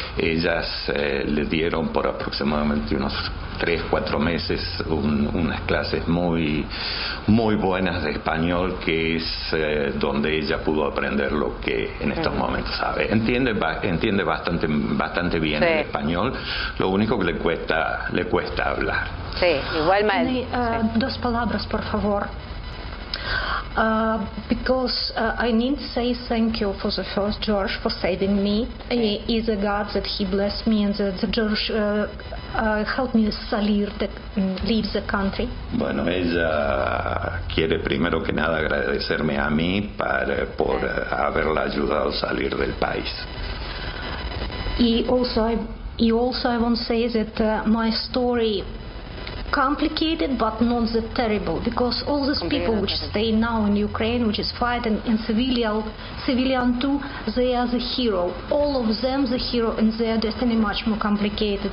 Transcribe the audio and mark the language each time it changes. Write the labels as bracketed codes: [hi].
[es] Ellas le dieron por aproximadamente unos 3-4 meses unas clases muy buenas de español, que es donde ella pudo aprender lo que en estos momentos sabe. Entiende bastante bien el español, lo único que le cuesta hablar. Sí, igual mal. 2 palabras, por favor. [en] Because I need to say thank you for the first George for saving me. He is a God that he blessed me and that George helped me [es] salir [en] leave the country. [es] Bueno, ella quiere primero que nada agradecerme a mí por haberla ayudado a salir del país. [en] Also I want to say that my story complicated but not that terrible, because all these people which stay now in Ukraine, which is fighting in civilian too, they are the hero. All of them the hero, and their destiny much more complicated.